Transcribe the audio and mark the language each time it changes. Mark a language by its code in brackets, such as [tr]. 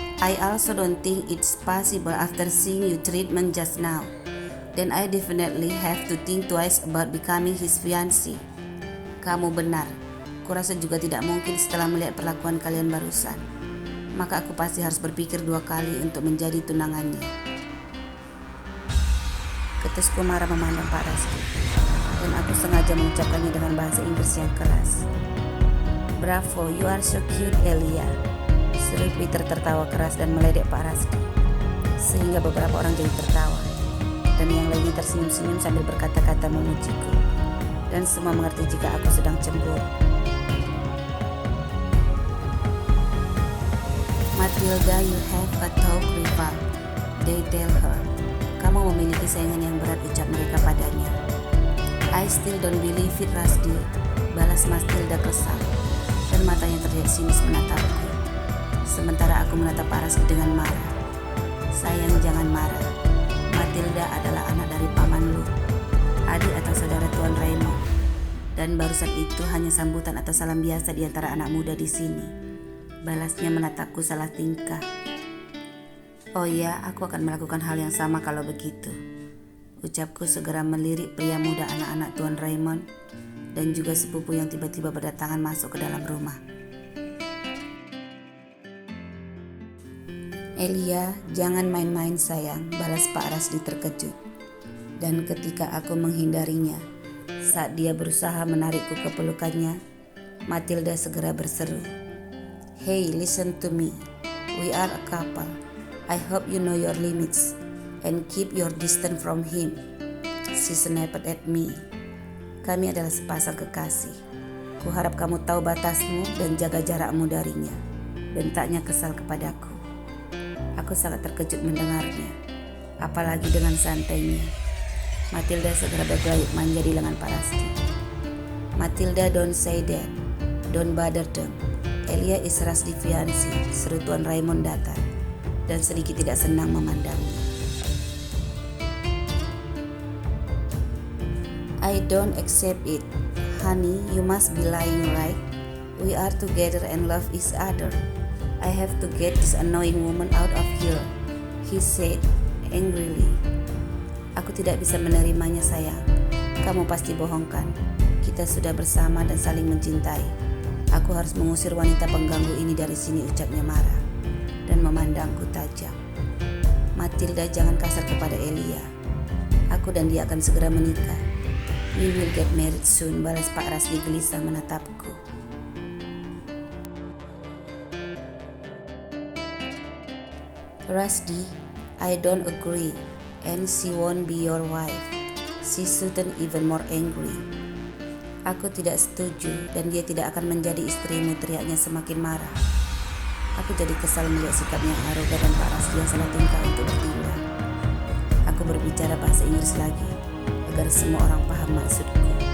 [en] I also don't think it's possible after seeing you treatment just now. Then I definitely have to think twice about becoming his fiancé." [id] "Kamu benar. Kurasa juga tidak mungkin setelah melihat perlakuan kalian barusan. Maka aku pasti harus berpikir 2 kali untuk menjadi tunangannya." Ketusku marah memandang Pak Rusty, dan aku sengaja mengucapkannya dengan bahasa Inggris yang keras. [en] "Bravo, you are so cute, [id] Elia," seru Peter tertawa keras dan meledek Pak Rusty, sehingga beberapa orang jadi tertawa, dan yang lainnya tersenyum-senyum sambil berkata-kata memujiku, dan semua mengerti jika aku sedang cemburu. [en] "Matilda, you have a tough rival," they tell her. [id] "Kamu memiliki saingan yang berat," ucap mereka padanya. [en] "I still don't believe it, [id] Rusty," balas Matilda kesal, dan matanya terlihat sinis menatapku. Sementara aku menatap Pak Rusty dengan marah. "Sayang, jangan marah. Matilda adalah anak dari paman lu, adik atau saudara Tuan Raymond. Dan barusan itu hanya sambutan atau salam biasa di antara anak muda di sini," balasnya menatapku salah tingkah. "Oh ya, aku akan melakukan hal yang sama kalau begitu," ucapku segera melirik pria muda anak-anak Tuan Raymond dan juga sepupu yang tiba-tiba berdatangan masuk ke dalam rumah. "Elia, jangan main-main sayang," balas Pak Rusty terkejut. Dan ketika aku menghindarinya, saat dia berusaha menarikku ke pelukannya, Matilda segera berseru, [en] "Hey, listen to me. We are a couple. I hope you know your limits and keep your distance from him." She snapped at me. [id] "Kami adalah sepasang kekasih. Aku harap kamu tahu batasmu dan jaga jarakmu darinya, bentaknya kesal kepadaku. Aku sangat terkejut mendengarnya, apalagi dengan santainya. Matilda segera bergelayut manja di lengan Pak Rasdi. "Matilda, [en] don't say that. Don't bother them. Elia is Rasdi fiancé," [id] seru Tuan Raymond datar dan sedikit tidak senang memandangnya. [en] "I don't accept it. Honey, you must be lying, right? We are together and love each other. I have to get this annoying woman out of here," he said angrily. [id] "Aku tidak bisa menerimanya, sayang. Kamu pasti bohongkan. Kita sudah bersama dan saling mencintai. Aku harus mengusir wanita pengganggu ini dari sini," ucapnya marah dan memandangku tajam. "Matilda, jangan kasar kepada Elia. Aku dan dia akan segera menikah. [en] We will get married soon," [id] balas Pak Rasdi gelisah menatapku. [en] "Rasdi, I don't agree, and she won't be your wife." She shouldn't even more angry. [id] "Aku tidak setuju dan dia tidak akan menjadi istrimu," teriaknya semakin marah. Aku jadi kesal melihat sikapnya yang arogan dan Pak Rasdi yang salah tingkah untuk bertindak. Aku berbicara bahasa Inggris lagi agar semua orang paham maksudku.